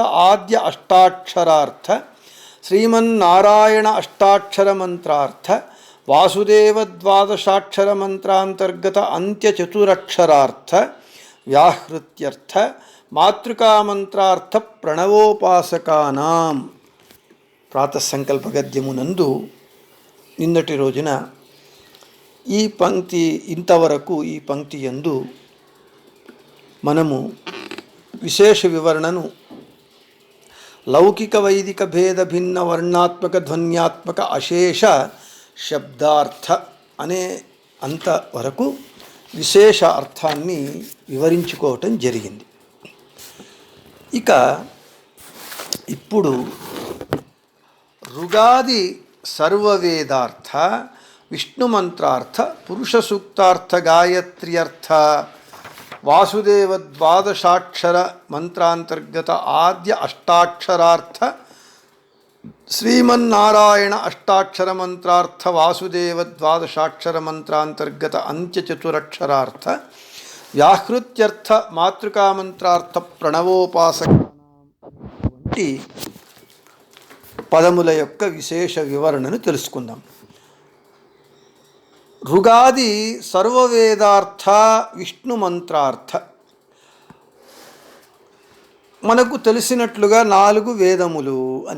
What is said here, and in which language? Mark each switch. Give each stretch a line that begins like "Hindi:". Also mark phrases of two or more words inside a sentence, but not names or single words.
Sanskrit: आद्य अष्टाक्षरार्थ श्रीमन्नारायण अष्टाक्षर मंत्रार्थ वासुदेव द्वादशाक्षर मंत्रांतर्गत अंत्य चतुरक्षरार्थ व्याहृत्यर्थ मातृका मंत्रार्थ प्रणवोपासकानां
Telugu: ప్రాతఃసంకల్ప గద్యమునందు నిన్నటి రోజున ఈ పంక్తి ఇంతవరకు ఈ పంక్తి యందు మనము విశేష వివరణను లౌకిక వైదిక భేద భిన్న వర్ణాత్మక ధ్వన్యాత్మక అశేష శబ్దార్థ అనే అంతవరకు విశేష అర్థాన్ని వివరించుకోవటం జరిగింది. ఇక ఇప్పుడు
Sanskrit: ऋगादि सर्ववेदार्थ विष्णुमंत्रार्थ पुरुष सूक्तार्थ गायत्र्यर्थ वासुदेव द्वादशाक्षर मंत्रांतर्गत आद्य अष्टाक्षरार्थ श्रीमन्नारायण अष्टाक्षर मंत्रार्थ वासुदेव द्वादशाक्षर मंत्रांतर्गत अंत्य चतुरक्षरार्थ व्याहृत्यर्थ मातृका मंत्रार्थ प्रणवोपासक
Telugu: పదముల యొక్క విశేష వివరణను తెలుసుకుందాం. ఋగాది సర్వవేదార్థ విష్ణు మంత్రార్థ మనకు తెలిసినట్లుగా 4 వేదములు అని.